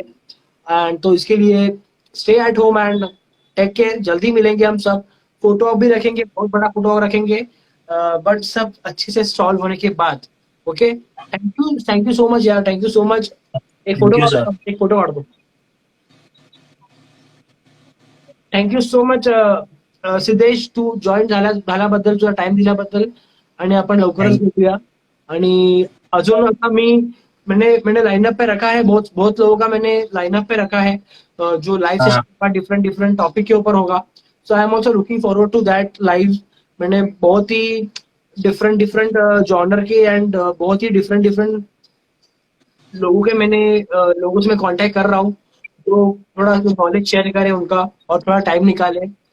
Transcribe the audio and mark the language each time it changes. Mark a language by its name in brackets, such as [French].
[Hindi] And तो इसके लिए [English] Stay at home and take care. [Hindi] जल्दी मिलेंगे हम सब. फोटो भी रखेंगे, बहुत बड़ा फोटो रखेंगे, बट सब अच्छे से सॉल्व होने के बाद. Okay. [English] Thank you so much यार, thank you so much. Thank you, sir. [Hindi] एक फोटो काढ दो. [Marathi] थँक्यू सो मच सिद्धेश, तू जॉईन झाल्याबद्दल, तुझा टाइम दिल्याबद्दल. आणि आपण लवकरच Thank भेटूया. आणि अजून आता [Hindi] मैंने लाइनअप पे रखा है, बहुत बहुत लोगों का मैंने लाइनअप पे रखा है, जो लाइव हाँ. सेशन का डिफरेंट डिफरेंट टॉपिक के ऊपर होगा. [English] So I am also looking forward to that live. [Hindi] मैंने बहुत ही डिफरेंट डिफरेंट जॉनर के एंड बहुत ही डिफरेंट डिफरेंट लोगों से मैं कांटेक्ट कर रहा हूँ, तो थोड़ा नॉलेज शेयर करें उनका और थोड़ा टाइम निकाले.